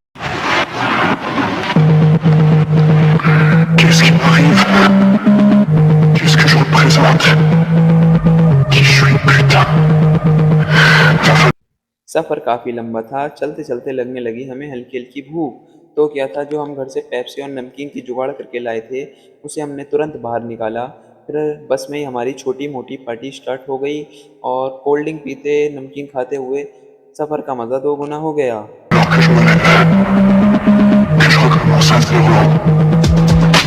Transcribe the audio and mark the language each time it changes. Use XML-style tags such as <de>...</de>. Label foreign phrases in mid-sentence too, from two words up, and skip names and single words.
<fr>Qu'est-ce qui m'arrive? Qu'est-ce que je représente? Qui je suis, putain?</fr> <hi>सफ़र काफ़ी लंबा था, चलते चलते लगने लगी हमें हल्की हल्की भूख। तो क्या था, जो हम घर से पेप्सी और नमकीन की जुगाड़ करके लाए थे उसे हमने तुरंत बाहर निकाला। फिर बस में ही हमारी छोटी मोटी</hi> <en>party start</en> <hi>हो गई, और</hi> <en>cold drink</en> <hi>पीते नमकीन खाते हुए सफ़र का मज़ा दोगुना हो गया।</hi> <fr>Alors que je me lève, que je recommence à zéro.</fr>